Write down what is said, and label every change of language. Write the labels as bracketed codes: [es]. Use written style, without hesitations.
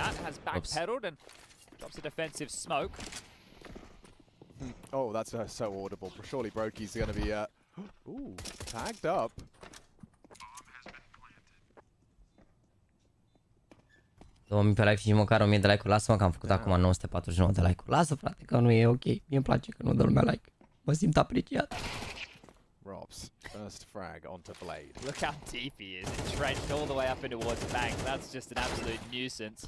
[en] Has backpedaled and drops a defensive smoke. Oh, that's so audible. Surely Brokey's going to be ooh, tagged up. [ro] $2000 pe like și măcar 1000 de like-uri. Lasă-mă că am făcut acum 949 de like-uri. Lasă, frate, că nu e ok. Mie îmi place că nu dă lumea like. Mă simt apreciat. [en] Robs, first frag onto Blade. Look how deep he is, entrenched all the way up into towards the bank. That's just an absolute nuisance.